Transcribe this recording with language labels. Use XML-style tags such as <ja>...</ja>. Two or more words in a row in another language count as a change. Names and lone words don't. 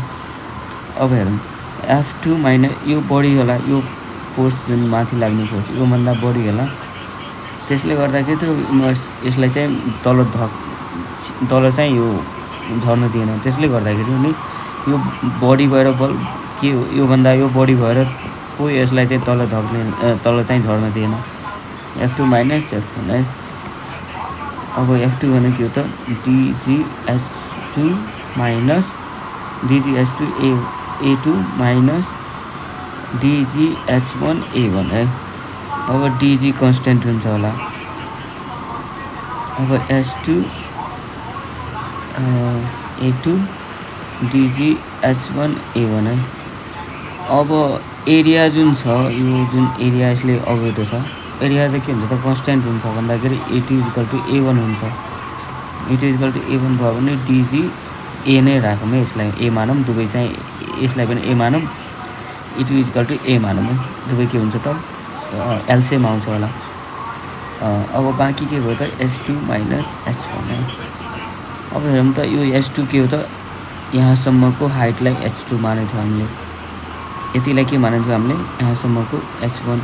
<ne>अब हेरौँ F2 माइनस यो बढी होला, यो फोर्स जुन माथि लाग्ने फोर्स योभन्दा बढी होला, त्यसले गर्दाखेरि त्यो यसलाई चाहिँ तल चाहिँ यो झर्न दिएन। त्यसले गर्दाखेरि नि यो बढी भएर बल के हो, योभन्दा यो बढी भएर पो यसलाई चाहिँ तल चाहिँ झर्न दिएन। F2 माइनस F1 है। अब F2 भनेको के हो त DGH2 माइनस DGH2 A2 माइनस DGH1 A1 है। अब DG कन्स्टेन्ट हुन्छ होला। अब S2 A2 DGH1 A1 है। अब एरिया जुन छ, यो जुन एरिया यसले अगेटो छ, एरिया चाहिँ के हुन्छ त कन्स्टेन्ट हुन्छ भन्दाखेरि A2</ne> <en>equal to</en> <ne>A1 हुन्छ। A2</ne> <en>equal to</en> <ne>A1 भयो भने DG A नै राखौँ है, यसलाई A मानौँ, दुवै चाहिँ यसलाई पनि A मानौँ, A2</ne> <en>equal to</en> <ne>A मानौँ है। दुवै के हुन्छ त एलसिएम आउँछ होला। अब बाँकी के भयो त S2 माइनस H1 है। अब हेरौँ त यो S2 के हो त यहाँसम्मको हाइटलाई H2 मानेको थियो हामीले, यतिलाई के मानेको थियो हामीले यहाँसम्मको H1।</ne>